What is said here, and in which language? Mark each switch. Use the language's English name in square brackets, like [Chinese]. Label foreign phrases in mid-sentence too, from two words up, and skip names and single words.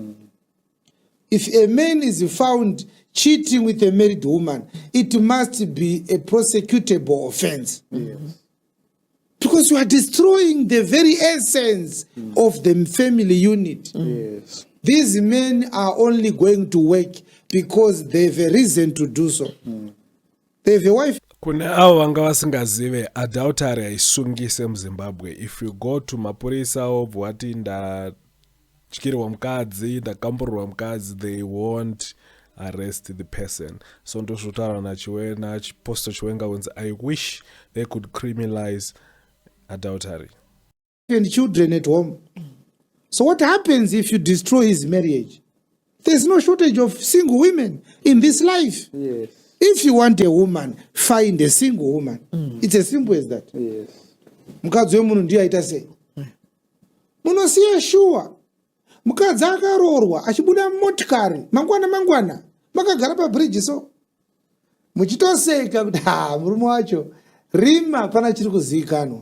[English] If a man is found cheating with a married woman, it must be a prosecutable offense. Yes. Because you are destroying the very essence of the family unit. Yes. These men are only going to work because they have a reason to do so. They have a wife. [Shona] Kune avo vanga vasingazive adultery haisungise muzimbabwe. [English] If you go to [Shona] mapurisa obva wati ndatyirwa mukadzi ndakamburwa mukadzi, [English] they won't arrest the person. [Shona] So ndozvotaura na Apostle Chiwenga wins. [English] I wish they could criminalize adultery. And children at home. So what happens if you destroy his marriage? There's no shortage of single women in this life. Yes. If you want a woman, find a single woman. It's as simple as that. Yes. [Shona] Mukadzi wemunhu ndiye aita sei? Munosiya shuwa. Mukadzi akaroorwa achibuda motikari mangwana makagara pabridge so. Muchitoseka kuti murume wacho rima pana chiri kuzivikanwa.